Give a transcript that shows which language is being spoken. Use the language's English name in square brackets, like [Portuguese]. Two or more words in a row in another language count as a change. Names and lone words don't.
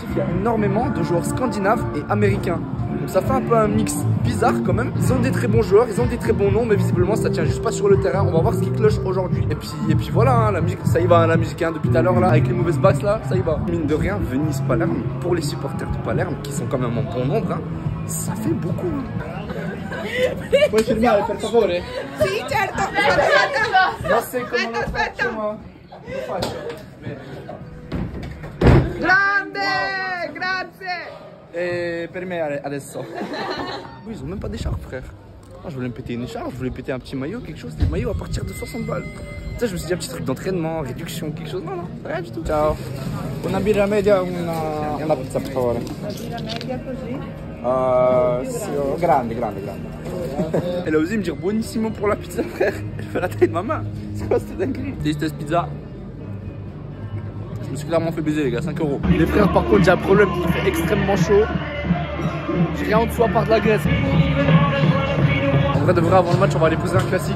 [French] Il y a énormément de joueurs scandinaves et américains. Donc ça fait un peu un mix bizarre quand même. Ils ont des très bons joueurs, ils ont des très bons noms, mais visiblement ça tient juste pas sur le terrain. On va voir ce qui cloche aujourd'hui. Et puis voilà, hein, la musique, ça y va, hein, la musique hein, depuis tout à l'heure là, avec les mauvaises basses là, ça y va. Mine de rien, Venise-Palerme, pour les supporters de Palerme, qui sont quand même en bon nombre, hein, ça fait beaucoup. [Italian] Puoi firmare per favore? Sì, certo. Ma se come lo faccio, ma lo faccio. Grande, grazie. Et per me adesso. [French] Oui, ils ont même pas d'écharpe, frère. Moi, je voulais me péter une écharpe, je voulais péter un petit maillot, quelque chose. Des maillots à partir de 60 balles. Tu sais, je me suis dit un petit truc d'entraînement, réduction, quelque chose. Non, rien du tout. [Italian] Ciao. Una birra media, una pizza per favore. Birra media così. Grande. [French] Elle a osé me dire buonissimo pour la pizza, frère. Elle fait la taille de ma main. C'est quoi cette dinguerie? Délicieuse pizza. Je me suis clairement fait baiser, les gars, 5 €. Les frères, par contre, j'ai un problème, il fait extrêmement chaud. J'ai rien en dessous à part de la graisse. En vrai de vrai, avant le match, on va aller poser un classique.